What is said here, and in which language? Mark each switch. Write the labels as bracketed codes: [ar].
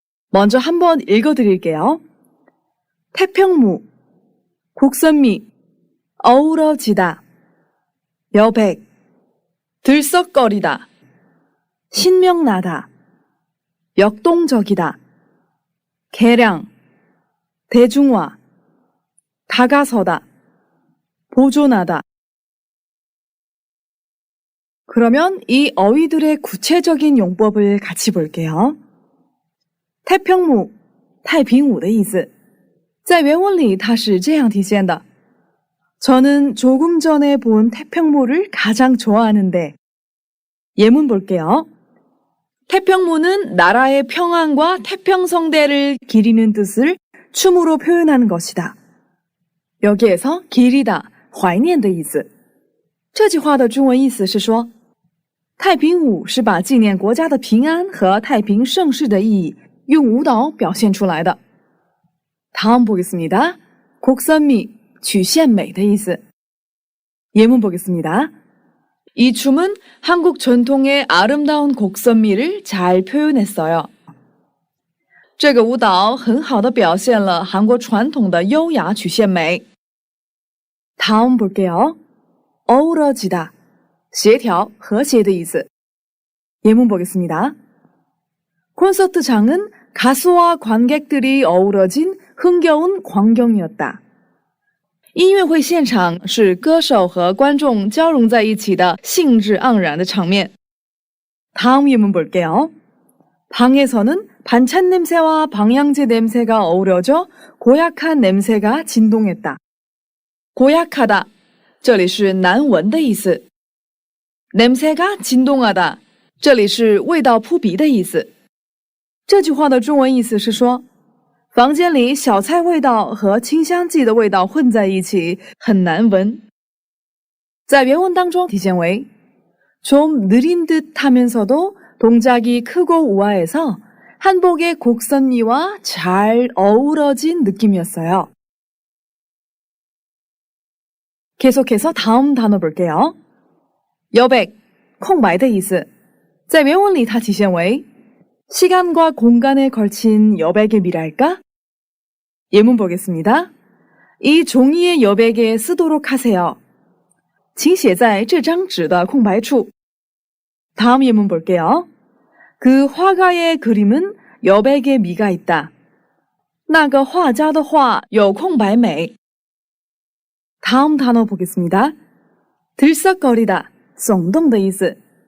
[ko] 먼저 한번 읽어드릴게요. 태평무, 곡선미, 어우러지다, 여백, 들썩거리다, 신명나다, 역동적이다, 개량, 대중화, 다가서다, 보존하다. 그러면 이 어휘들의 구체적인 용법을 같이 볼게요. [zh] 태평무, 太平舞的意思。在原文里它是这样体现的. [ko] 저는 조금 전에 본 태평무를 가장 좋아하는데. 예문 볼게요. 태평무는 나라의 평안과 태평성대를 기리는 뜻을 춤으로 표현하는 것이다. 여기에서 기리다, [zh] 怀念的意思。这句话的中文意思是说，太平舞是把纪念国家的平安和太平盛世的意义用舞蹈表现出来的。 [ko] 다음 보겠습니다. 곡선미, [zh] 曲线美的意思。 [ko] 예문 보겠습니다. 이 춤은 한국 전통의 아름다운 곡선미를 잘 표현했어요. [zh] 这个舞蹈很好的表现了韩国传统的优雅曲线美。 [ko] 다음 볼게요. 어우러지다. [zh] 协调和谐的意思。 [ko] 예문 보겠습니다. 콘서트장은 가수와 관객들이 어우러진 흥겨운 광경이었다. [zh] 音乐会现场是歌手和观众交融在一起的兴致盎然的场面。 [ko] 다음 예문 볼게요. 방에서는 반찬 냄새와 방향제 냄새가 어우러져 고약한 냄새가 진동했다. [zh] 고약하다, 这里是难闻的意思。 [ko] 냄새가 진동하다, [zh] 这里是味道扑鼻的意思。这句话的中文意思是说，房间里小菜味道和清香剂的味道混在一起，很难闻。在原文当中体现为 [ko] 좀 느린 듯 하면서도 동작이 크고 우아해서 한복의 곡선미와 잘 어우러진 느낌이었어요. 계속해서 다음 단어 볼게요. [zh] 여백, 空白的意思。在原文里它体现为 [ko] 시간과 공간에 걸친 여백의 미랄까? 예문 보겠습니다. 이 종이의 여백에 쓰도록 하세요. [zh] 请写在这张纸的空白处。 [ko] 다음 예문 볼게요. 그 화가의 그림은 여백의 미가 있다. [zh] 那个画家的画有空白美。 [ko] 다음 단어 보겠습니다. [zh] 들썩거리다, 耸动的意思。